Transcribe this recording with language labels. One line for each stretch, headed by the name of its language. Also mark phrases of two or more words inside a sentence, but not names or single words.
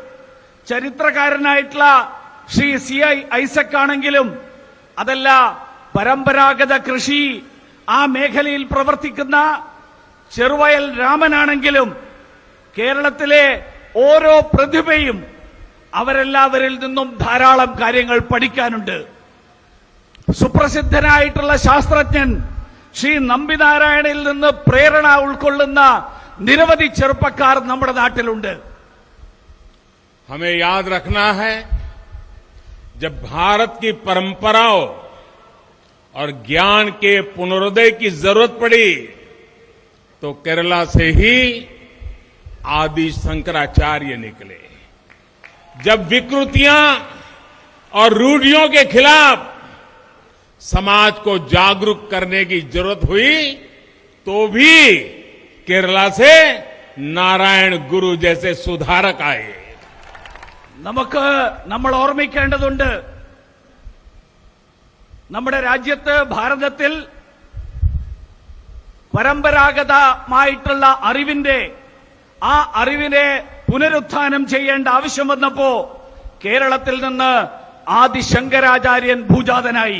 Malayalam: പ്രസാദ് ആണെങ്കിലും ചരിത്രകാരനായിട്ടുള്ള ശ്രീ CI ഐസക് ആണെങ്കിലും അതല്ല പരമ്പരാഗത കൃഷി ആ മേഖലയിൽ പ്രവർത്തിക്കുന്ന ചെറുവയൽ രാമനാണെങ്കിലും കേരളത്തിലെ ഓരോ പ്രതിഭയും അവരെല്ലാവരിൽ നിന്നും ധാരാളം കാര്യങ്ങൾ പഠിക്കാനുണ്ട്. സുപ്രസിദ്ധനായിട്ടുള്ള ശാസ്ത്രജ്ഞൻ ശ്രീ നമ്പിനാരായണനിൽ നിന്ന് പ്രേരണ ഉൾക്കൊള്ളുന്ന നിരവധി ചെറുപ്പക്കാർ നമ്മുടെ നാട്ടിലുണ്ട്.
Hindi: हमें याद रखना है, जब भारत की परंपराओं और ज्ञान के पुनरोदय की जरूरत पड़ी तो केरला से ही आदि शंकराचार्य निकले. जब विकृतियां और रूढ़ियों के खिलाफ समाज को जागरूक करने की जरूरत हुई तो भी केरला से नारायण गुरु जैसे सुधारक आए.
Malayalam: നമ്മൾ ഓർമ്മിക്കേണ്ടതുണ്ട്, നമ്മുടെ രാജ്യത്ത് ഭാരതത്തിൽ പരമ്പരാഗതമായിട്ടുള്ള ആ അറിവിനെ പുനരുത്ഥാനം ചെയ്യേണ്ട ആവശ്യം വന്നപ്പോ കേരളത്തിൽ നിന്ന് ആദി ശങ്കരാചാര്യൻ ഭൂജാതനായി.